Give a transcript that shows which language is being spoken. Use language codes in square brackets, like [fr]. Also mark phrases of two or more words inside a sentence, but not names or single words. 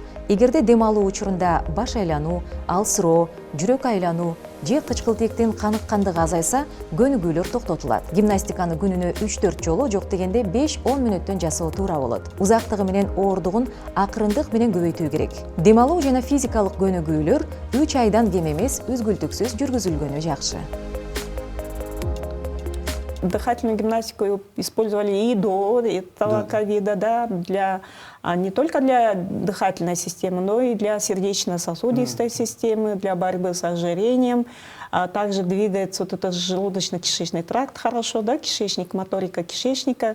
[ky] Эгерде дем алуу учурунда баш айлануу, алсыроо, жүрөк айлануу же кычкылтектин каныккандыгы азайса, көнүгүүлөр токтотулат. Гимнастиканы күнүнө 3-4 жолу, жок дегенде 5-10 мүнөттөн жасоо туура болот. Узактыгы менен ооругун акырындык менен көбөйтүү керек. Дем алуу жана физикалык көнүгүүлөр 3 айдан кем эмес үзгүлтүксүз жүргүзүлгөнү жакшы. [ru] Дыхательную гимнастику использовали и до этого ковида, да, не только для дыхательной системы, но и для сердечно-сосудистой системы, для борьбы с ожирением. Также двигается вот этот желудочно-кишечный тракт хорошо, да, кишечник, моторика кишечника.